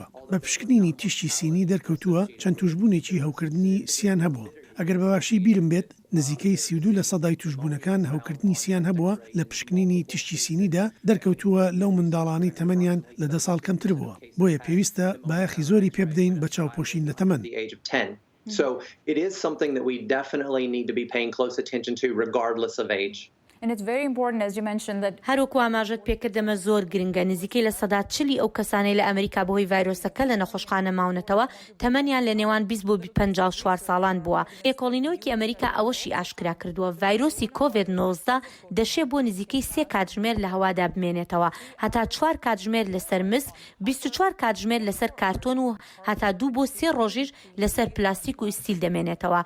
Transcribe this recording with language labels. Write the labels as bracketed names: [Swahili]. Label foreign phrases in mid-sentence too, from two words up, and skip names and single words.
[Central Kurdish] بە پشکنینی تیشتی سینی دەرکەوتووە چەند توشبوونێکی هەوکردنی سیان هەبووە. ئەگەر بەباشی بیرم بێت نزیکەی 32% توشبوونەکان هەوکردنی سیان هەبووە لە پشکنینی تیشتی سینیدا دەرکەوتووە لەو منداڵانەی تەمەنیان لە 10 ساڵ کەمتر بووە. بۆیە پێویستە بایەخی زۆری پێ بدەین بە چاوپۆشین لە تەمەن. [English] So it is something that we definitely need to be paying close attention to regardless of age. And it's very important, as you mentioned, that [Central Kurdish] هەروەکو ئاماژەت پێکردەمە زۆر گرنگە. نزیکەی لە 40 ئەو کەسانەی لە ئەمریکا بەهۆی ڤایرۆسەکە لە نەخۆشخانە ماونەتەوە تەمەنیان لە نێوان 20 بۆ 54 ساڵان بووە. ئێکۆڵینەوەکی ئەمریکا ئەوەشی ئاشکرا کردووە ڤایرۆسی کۆڤید-19 دەشێ بۆ نزیکەی 3 کاتژمێر لە هەوادا بمێنێتەوە، هەتا 4 کاتژمێر لەسەر مس، 24 کاتژمێر لەسەر کارتۆن و هەتا 2 بۆ 3 ڕۆژیش لەسەر پلاستیک و ئیستیل دەمێنێتەوە.